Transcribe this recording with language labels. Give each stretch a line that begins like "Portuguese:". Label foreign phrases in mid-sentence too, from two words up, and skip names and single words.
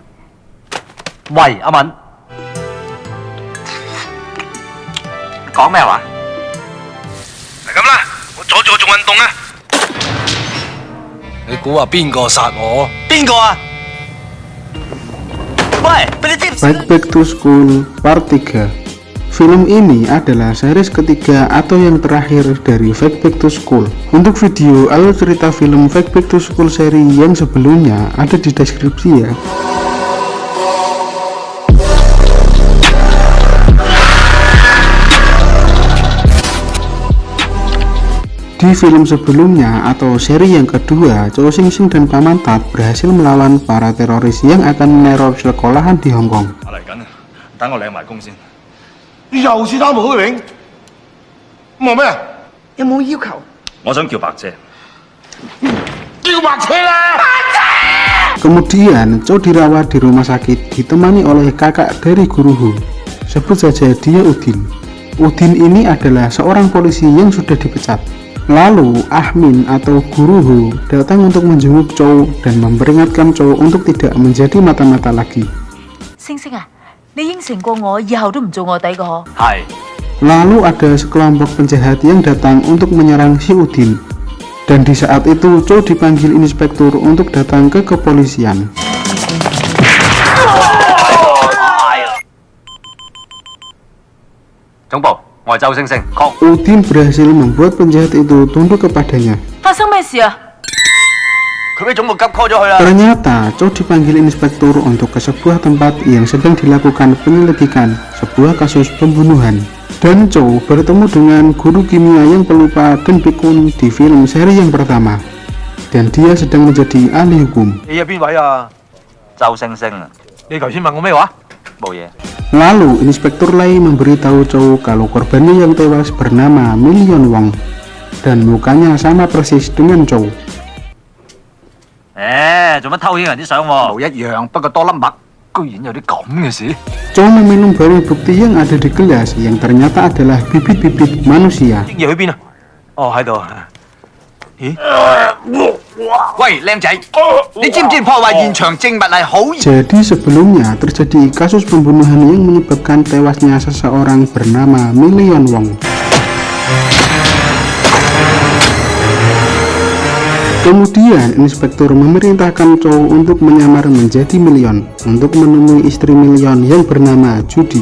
Cantonese: 喂，阿敏，講咩話？係咁啦，我阻住我做運動啊！你估下邊個殺我？邊個啊？喂，俾你知唔知？
Indonesian: Fight Back to School Part 3. Film ini adalah series ketiga atau yang terakhir dari Fight Back to School. Untuk video alur cerita film Fight Back to School seri yang sebelumnya ada di deskripsi ya. Di film sebelumnya atau seri yang kedua, Chow Sing Sing dan Paman Tat berhasil melawan para teroris yang akan meneror sekolahan di Hong Kong.
Cantonese: 我嚟緊，等我領埋工先。又是貪慕虛榮，望咩？有冇要求？我想叫白姐。叫白車啦！
Indonesian: Kemudian Chow dirawat di rumah sakit ditemani oleh kakak dari Guru Hu. Sebut saja dia Udin. Udin ini adalah seorang polisi yang sudah dipecat. Lalu Ahmin atau Guru Hu datang untuk menjenguk Chow dan memperingatkan Chow untuk tidak menjadi mata-mata lagi.
Cantonese: 星星啊，你應承過我以後都唔做臥底個。係
Indonesian: Lalu ada sekelompok penjahat yang datang untuk menyerang si Udin. Dan di saat itu Chow dipanggil inspektur untuk datang ke kepolisian.
Cantonese: 總部，我係周星星，確
Indonesian: Udin berhasil membuat penjahat itu tunduk kepadanya.
Cantonese: 發生咩事啊？佢俾總部急 call 咗佢啦。
Indonesian: Ternyata Chow dipanggil inspektur untuk ke sebuah tempat yang sedang dilakukan penyelidikan sebuah kasus pembunuhan. Dan Chow bertemu dengan guru kimia yang pelupa dan pikun di film seri yang pertama. Dan dia sedang menjadi ahli hukum.
Cantonese: 你係邊位啊？周星星啊！你頭先問我咩話？冇嘢。
Indonesian: Lalu Inspektur Lai memberitahu Chow kalau korbannya yang tewas bernama Million Wong. Dan mukanya sama persis dengan Chow.
Cantonese: 做乜偷影人啲相喎？冇一樣，不過多粒墨，居然有啲咁嘅事。
Indonesian: Chow meminum barang bukti yang ada di gelas yang ternyata adalah bibit-bibit manusia.
Cantonese: 啲嘢去邊啊？哦，喺度。咦？喂，靚仔，你知唔知破壞現場證物係好？
Indonesian: Jadi sebelumnya terjadi kasus pembunuhan yang menyebabkan tewasnya seseorang bernama Million Wong. Kemudian inspektur memerintahkan Chow untuk menyamar menjadi Million untuk menemui istri Million yang bernama Judy.